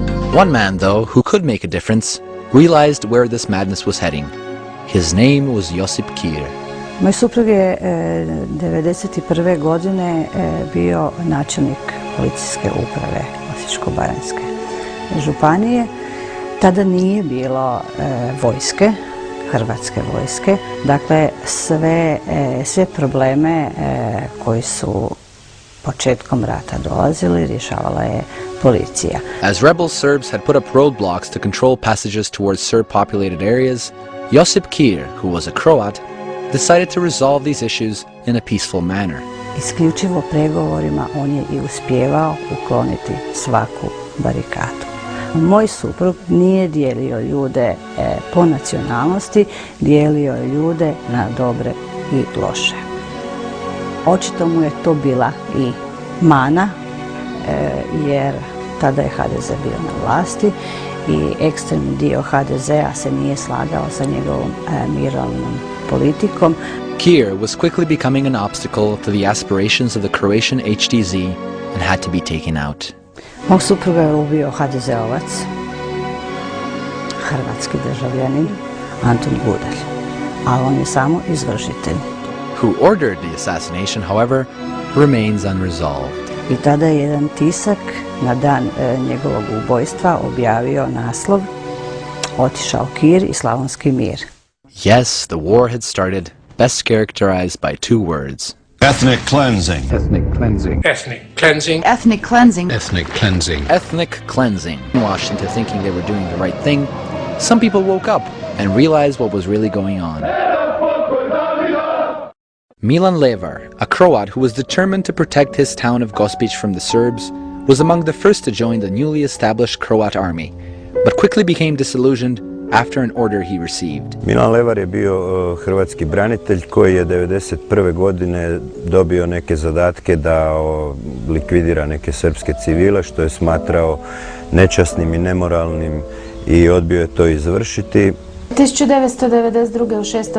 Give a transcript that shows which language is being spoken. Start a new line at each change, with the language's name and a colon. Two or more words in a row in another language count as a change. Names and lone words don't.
English: One man, though, who could make a difference, realized where this madness was heading. His name was Josip Kir.
Croatian: Moj suprug je 1991. godine bio načelnik policijske uprave Osječko-baranjske županije. Tada nije bilo vojske, hrvatske vojske. Dakle, sve probleme koji su početkom rata dolazili rješavala je policija.
English: As rebel Serbs had put up roadblocks to control passages towards Serb-populated areas, Josip Kir, who was a Croat, decided to resolve these issues in a peaceful manner.
Croatian: Isključivo pregovorima on je i uspijevao ukloniti svaku barikadu. Moj suprug nije dijelio ljude po nacionalnosti, dijelio je ljude na dobre i loše. Očito mu je to bila i mana, jer tada je HDZ bio na vlasti i ekstremni dio HDZ-a se nije slagao sa njegovom mirovnom politikom.
English: Kir was quickly becoming an obstacle to the aspirations of the Croatian HDZ and had to be taken out.
Croatian: Mog supruga je ubio HDZ-ovac, hrvatski državljanin, Antun Gudalj, a on je samo izvršitelj.
English: Who ordered the assassination, however, remains unresolved.
Croatian: I tada je jedan tisak na dan njegovog ubojstva objavio naslov Otišao Kir i Slavonski mir.
English: Yes, the war had started, best characterized by two words. Ethnic cleansing. Ethnic cleansing. Ethnic cleansing. Ethnic cleansing. Ethnic cleansing. Ethnic cleansing. Washed into thinking they were doing the right thing, some people woke up and realized what was really going on. Milan Levar, a Croat who was determined to protect his town of Gospić from the Serbs, was among the first to join the newly established Croat army, but quickly became disillusioned after an order he received.
Croatian: Milan Levar je bio hrvatski branitelj koji je 1991. godine dobio neke zadatke da likvidira neke srpske civile, što je smatrao nečasnim i nemoralnim i odbio je to izvršiti. 1992. u 6.